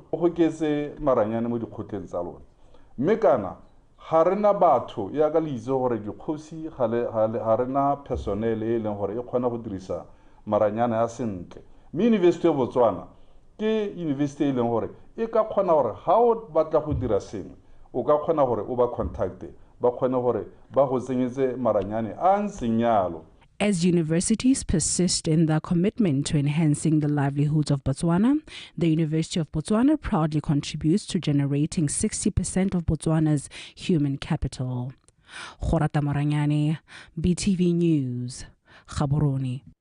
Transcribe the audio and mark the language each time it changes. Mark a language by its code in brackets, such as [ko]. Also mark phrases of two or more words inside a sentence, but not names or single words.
[tn] Go ketse maranyane mo dikgotleng tsa lona mme kana ga rena batho ya ka le itse gore dikgosi ga rena personnel e leng gore e kgona go dirisa maranyane a sentle mme University of Botswana ke university e leng gore e ka kgona gore ga o batla go dira sengwe o ka kgona gore o ba contacte ba kgone gore ba go tsenyetse maranyane a ntseng yalo. [en] As universities persist in their commitment to enhancing the livelihoods of Botswana, the University of Botswana proudly contributes to generating 60% of Botswana's human capital. Khorata Moranyane, BTV News, Gaborone.